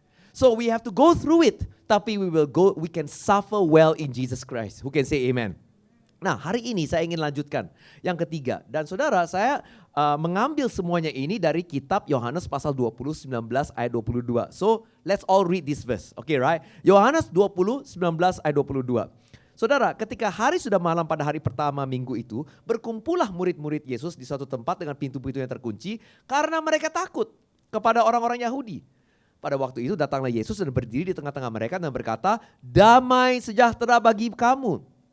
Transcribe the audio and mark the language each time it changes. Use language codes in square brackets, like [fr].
[en] So we have to go through it, tapi we can suffer well in Jesus Christ. Who can say amen? [id] Nah, hari ini saya ingin lanjutkan yang ketiga. Dan saudara, saya mengambil semuanya ini dari kitab Yohanes pasal 20, 19 ayat 22. [en] So, let's all read this verse. Okay, right? [id] Yohanes 20, 19 ayat 22. Saudara, ketika hari sudah malam pada hari pertama minggu itu, berkumpullah murid-murid Yesus di suatu tempat dengan pintu-pintu yang terkunci karena mereka takut kepada orang-orang Yahudi. Pada waktu itu datanglah Yesus dan berdiri di tengah-tengah mereka dan berkata, damai sejahtera bagi kamu.